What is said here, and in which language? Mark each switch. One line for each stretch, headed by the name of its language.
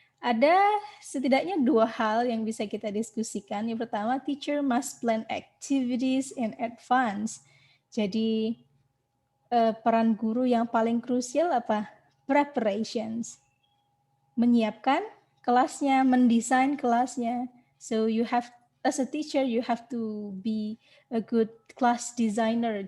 Indonesian: Ada setidaknya dua hal yang bisa kita diskusikan. Yang pertama,
English: teacher must plan activities in advance.
Indonesian: Jadi peran guru yang paling krusial apa?
English: Preparations.
Indonesian: Menyiapkan kelasnya, mendesain kelasnya.
English: So you have, as a teacher, you have to be a good class designer.